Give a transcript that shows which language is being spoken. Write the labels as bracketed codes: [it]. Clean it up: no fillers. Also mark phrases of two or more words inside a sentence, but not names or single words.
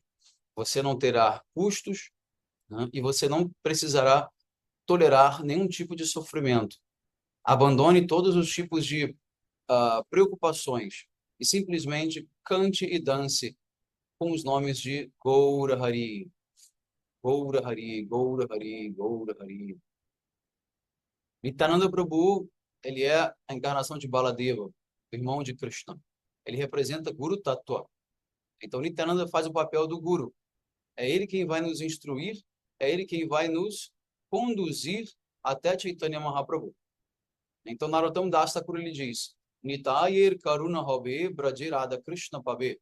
[pt] Você não terá custos, né? E você não precisará tolerar nenhum tipo de sofrimento. Abandone todos os tipos de preocupações e simplesmente cante e dance com os nomes de Gaura Hari, Gaura Hari, Gaura Hari, Gaura Hari. Nityananda Prabhu, ele é a encarnação de Baladeva, o irmão de Krishna. Ele representa [sa] Guru Tattva. [pt] Então, Nityananda faz o papel do Guru. É ele quem vai nos instruir, é ele quem vai nos conduzir até Chaitanya Mahaprabhu. Então, Narottam Das Thakur ele diz, [bn] Nitayir Karuna Hobe Braje Radha Krishna Pabe.